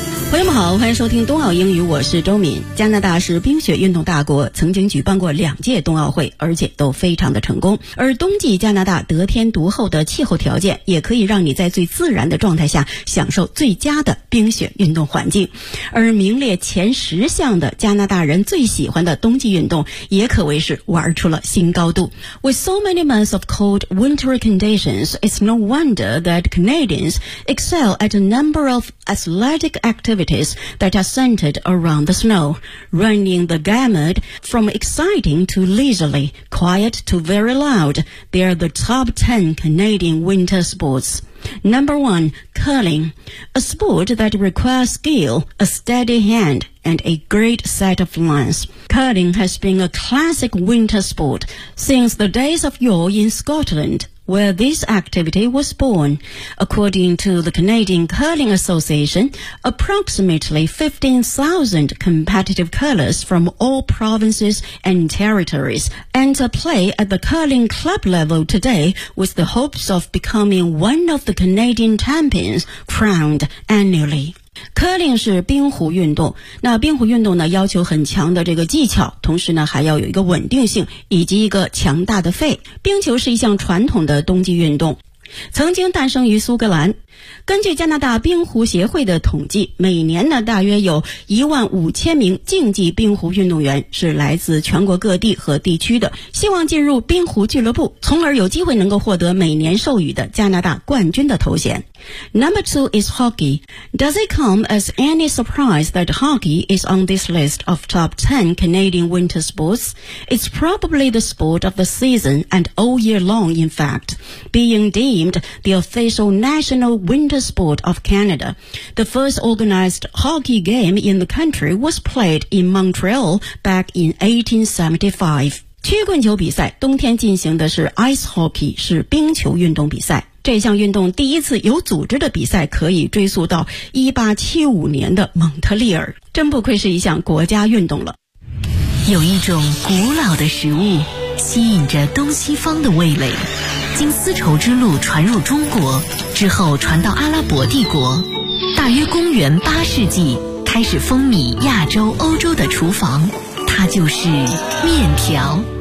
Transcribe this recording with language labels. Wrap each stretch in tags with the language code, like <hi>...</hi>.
<zh>朋友们好，欢迎收听冬奥英语，我是周敏。加拿大是冰雪运动大国，曾经举办过两届冬奥会，而且都非常的成功。而冬季加拿大得天独厚的气候条件，也可以让你在最自然的状态下享受最佳的冰雪运动环境。而名列前十项的加拿大人最喜欢的冬季运动，也可谓是玩出了新高度。</zh> <en>With so many months of cold winter conditions, it's no wonder that Canadians excel at a number of athletic activities that are centered around the snow, running the gamut from exciting to leisurely, quiet to very loud. They are the top 10 Canadian winter sports. Number 1. Curling, a sport that requires skill, a steady hand, and a great set of lungs. Curling has been a classic winter sport since the days of yore in Scotland. Where this activity was born. According to the Canadian Curling Association, approximately 15,000 competitive curlers from all provinces and territories enter play at the curling club level today with the hopes of becoming one of the Canadian champions crowned annually.</en> <zh>Curling 是冰壶运动，那冰壶运动呢要求很强的这个技巧，同时呢还要有一个稳定性以及一个强大的肺。冰球是一项传统的冬季运动，曾经诞生于苏格兰。根据加拿大冰壶协会的统计，每年呢大约有15,000名竞技冰壶运动员是来自全国各地和地区的，希望进入冰壶俱乐部，从而有机会能够获得每年授予的加拿大冠军的头衔。</zh> <en>Number 2 is hockey. Does it come as any surprise that hockey is on this list of top 10 Canadian winter sports? It's probably the sport of the season and all year long, in fact, being deemed the official national winter sport of Canada. The first organized hockey game in the country was played in Montreal back in 1875.</en> <zh>曲棍球比赛，冬天进行的是 ice hockey, 是冰球运动比赛。这项运动第一次有组织的比赛可以追溯到1875年的蒙特利尔，真不愧是一项国家运动了。有一种古老的食物吸引着东西方的味蕾，经丝绸之路传入中国之后传到阿拉伯帝国，大约公元8世纪开始风靡亚洲欧洲的厨房，它就是面条。</zh>